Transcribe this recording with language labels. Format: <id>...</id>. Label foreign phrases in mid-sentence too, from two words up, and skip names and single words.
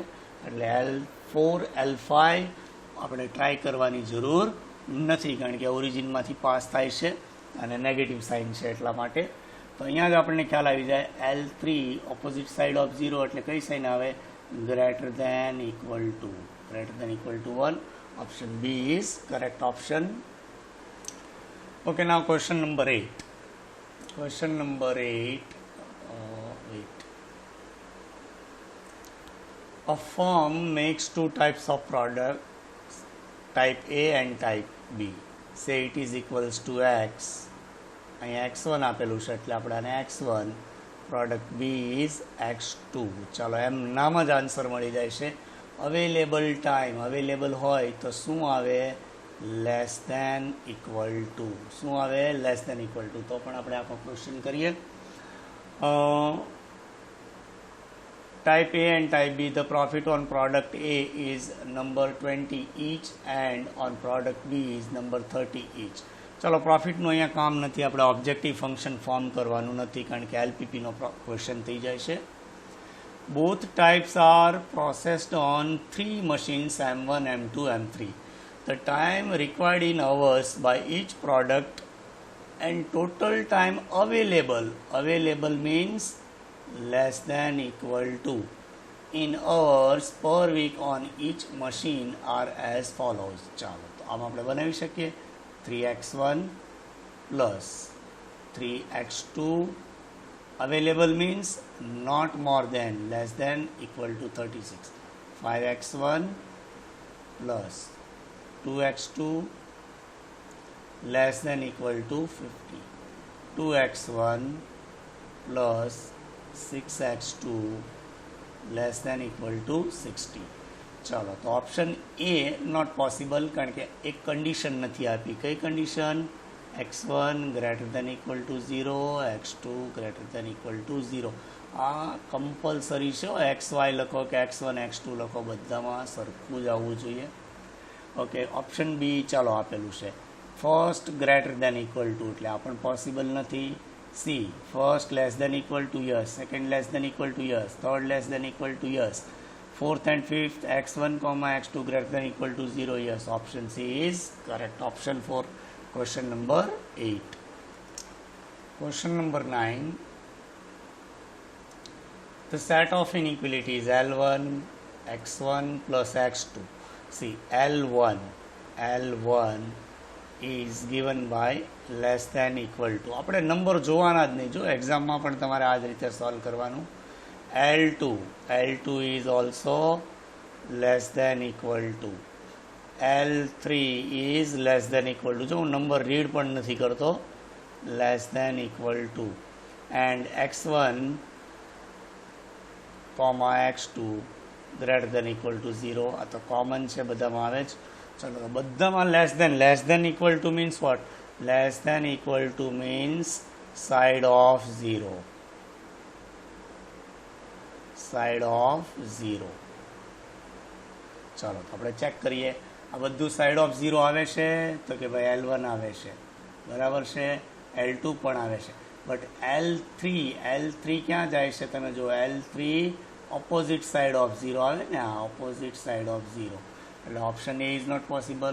<gu>એટલે L4 L5 આપણે ટ્રાય કરવાની જરૂર નથી કારણ કે ઓરિજિનમાંથી પાસ થાય છે અને નેગેટિવ સાઇન છે એટલા માટે. તો અહીંયા જ આપણને ખ્યાલ આવી જાય. L3</gu> <en>opposite side of 0</en> <gu>એટલે કઈ સાઇન આવે?</gu> <en>greater than equal to. greater than equal to 1. Option B is correct option. Okay, now question number 8. Question number 8. Wait. A firm makes two types of products, type A and type B. Say it is equals to X.</en> <gu>અહીંયા X1 આપેલું છે એટલે આપણે આને X1,</gu> <en>પ્રોડક્ટ B is X2.</en> <gu>ચાલો એમ નામ જ આન્સર મળી જાય છે.</gu> <en>available time available</en> <gu>હોય તો શું આવે?</gu> <en>less than equal to.</en> <gu>શું આવે?</gu> <en>less than equal to.</en> <gu>તો પણ આપણે આખો ક્વેશ્ચન કરીએ.</gu> <en>Type A and type B, the profit on product A is number 20 each and on product B is number 30 each.</en> <gu>ચલો પ્રોફિટનું અહીંયા કામ નથી, આપણે</gu> <en>objective function</en> <gu>ફોર્મ કરવાનું નથી કારણ કે એલપીપીનો ક્વેશ્ચન થઈ જાય છે.</gu> <en>Both types are processed on 3 machines M1, M2, M3. The time required in hours by each product and total time available means less than equal to in hours per week on each machine are as follows.</en> <gu>ચાલો તો આમ આપણે બનાવી શકીએ.</gu> <en>3x1 plus 3x2 available means not more than, less than, equal to 36. 5x1 plus 2x2 less than equal to 50. 2x1 plus 6x2 less than equal to 60.</en> <gu>ચાલો તો</gu> <en>option A not possible</en> <gu>કારણ કે એક કન્ડિશન નથી આપી. કઈ કન્ડિશન?</gu> <en>x1 greater than equal to 0, x2 greater than equal to 0.</en> <gu>આ કમ્પલસરી છે. xy લખો કે x1 x2 લખો, બધામાં સરખું જ આવવું જોઈએ.</gu> <en>okay option B</en> <gu>ચાલો આપેલું છે.</gu> <en>first greater than equal to</en> <gu>એટલે આ પણ પોસિબલ નથી.</gu> <en>C first less than equal to yes, second less than equal to yes, third less than equal to yes, fourth and fifth x1, x2 greater than equal to 0. Yes, option C is correct option for question number 8. Question number 9. The set of inequalities L1 x1 plus x2. See L1 is given by less than equal to.</en> <gu>આપણે નંબર જોવાના જ નહીં. જો એક્ઝામમાં પણ તમારે આ જ રીતે સોલ્વ કરવાનું.</gu> <en>L2 is also less than equal to. L3 is less than equal to.</en> <gu>જો હું નંબર રીડ પણ નથી કરતો.</gu> <en>less than equal to. and x1 comma x2 greater than equal to 0.</en> <gu>આ તો કોમન છે, બધામાં આવે જ. ચલો બધામાં</gu> <en>less than equal to means what? less than equal to means side of 0. side of 0.</en> <gu>ચાલો તો આપણે ચેક કરીએ. આ બધું</gu> <en>side of 0</en> <gu>આવે છે તો કે ભાઈ L1 આવે છે, બરાબર છે. L2 પણ આવે છે. બટ L3 ક્યાં જાય છે તમે જો L3</gu> <en>opposite side of 0</en> <gu>આવે ને, આ</gu> <en>opposite side of 0,</en> <gu>એટલે</gu> <en>option A is not possible.</en>